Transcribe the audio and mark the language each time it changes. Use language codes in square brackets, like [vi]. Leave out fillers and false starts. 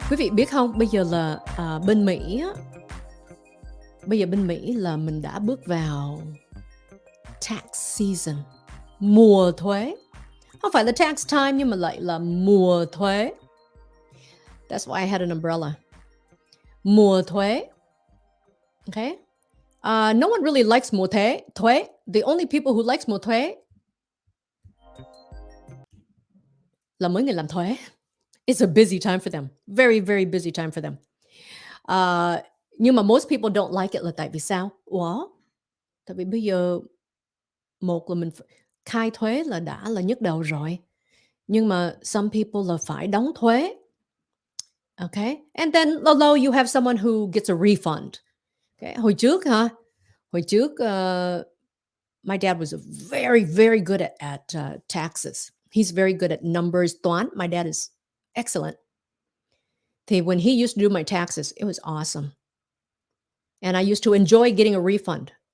[vi] Quý vị biết không, bây giờ là bên Mỹ á. Bây giờ bên Mỹ là mình đã bước vào tax season. Mùa thuế. Không phải là tax time nhưng mà lại là mùa thuế. [en] That's why I had an umbrella. Mùa thuế. Okay? No one really likes mùa thuế. The only people who likes [vi] mùa thuế là mấy người làm thuế. [en] It's a busy time for them. Very, very busy time for them. [vi] Nhưng mà [en] most people don't like it [vi] là tại vì sao? Ủa? Tại vì bây giờ một là mình khai thuế là đã là nhức đầu rồi. Nhưng mà [en] some people [vi] là phải đóng thuế. [en] Okay? And then although you have someone who gets a refund. Okay? [vi] Hồi trước, [en] my dad was very, very good at taxes. He's very good at numbers, toán. My dad is excellent. Thì when he used to do my taxes, it was awesome. And I used to enjoy getting a refund.